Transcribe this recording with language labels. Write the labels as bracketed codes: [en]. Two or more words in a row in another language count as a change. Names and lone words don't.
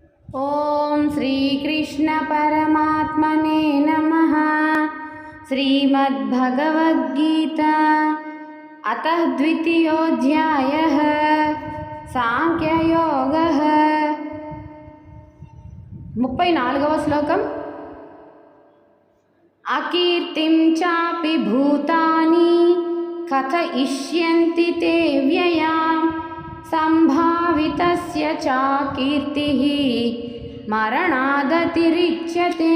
[sa] ओम श्री कृष्ण परमात्मने नमः। श्रीमद्भगवद्गीता अतः द्वितीयोऽध्यायः सांख्ययोगः। [te] 34వ శ్లోకం। [sa] అకీర్తిం చాపి భూతాని కథయిష్యంతి తే వ్యయాం సంభావితస్య చ కీర్తిః మరణాదతిరిచ్యతే।